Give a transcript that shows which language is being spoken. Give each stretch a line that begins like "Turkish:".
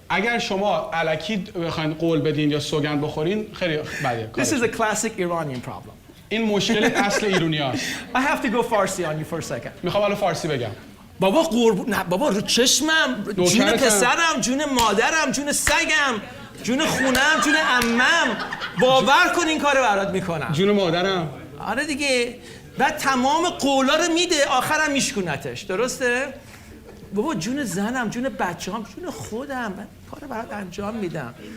Persian: اگر شما الکی بخواید قول بدین یا سوگند بخورین خیلی بده.
English: This is a classic Iranian problem.
Persian: این مشکل اصل ایرانیاست.
English: I have to go Farsi on you for a second.
Persian: میخوام الان فارسی بگم. بابا رو چشمم، جون پسرم، جون مادرم، جون سگم، جون خونم، جون عمم، باور کن این کارو برات میکنم. جون مادرم. آره دیگه. بعد تمام قولا رو میده آخرم میشکونتش. درسته؟ بابا جون زنم، جون بچه‌ام، جون خودم، من کارو برات انجام میدم.